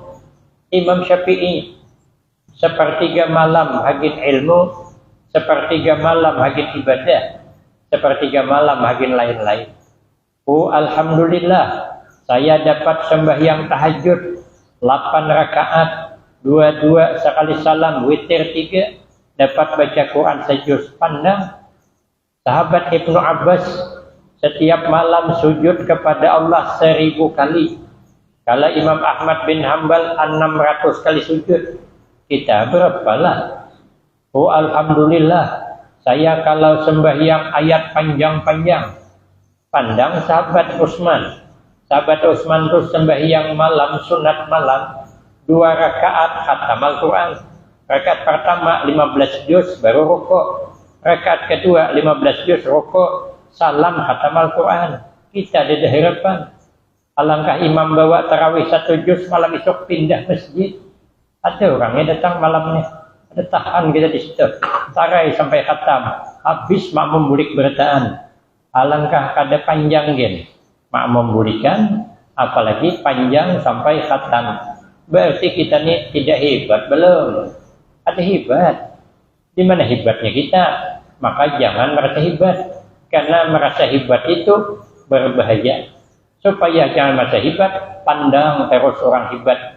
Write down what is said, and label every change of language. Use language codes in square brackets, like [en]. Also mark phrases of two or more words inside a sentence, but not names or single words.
[id] Imam Syafi'i sepertiga malam hagin ilmu, sepertiga malam hagin ibadah, sepertiga malam hagin lain-lain. Oh, alhamdulillah saya dapat sembahyang tahajud 8 rakaat, 2 sekali salam, witir 3. Dapat baca Quran sejuz. Pandang sahabat Ibnu Abbas setiap malam sujud kepada Allah 1000 kali. Kalau Imam Ahmad bin Hanbal 600 kali sujud. Kita berapalah? Oh, alhamdulillah saya kalau sembahyang ayat panjang-panjang. Pandang sahabat Utsman Sahabat Utsman terus sembahyang malam, sunat malam, 2 rakaat khatam Al-Quran. Rakaat pertama 15 juz baru rukuk. Rakaat kedua 15 juz rukuk, salam khatam Al-Quran. Kita ada harapan. Alangkah imam bawa tarawih 1 juz, malam esok pindah masjid. Ada orangnya datang malamnya. Ada tahan kita di situ. Tarai sampai khatam. [bjn] Habis makmum bulik bertaan. Alangkah kada panjang gen. [id] Makmum bulikan, apalagi panjang sampai khatam. Berarti kita ini tidak hebat belum? Ada hebat. Di mana hebatnya kita? Maka jangan merasa hebat. Karena merasa hebat itu berbahaya. Supaya jangan merasa hebat, pandang terus orang hebat.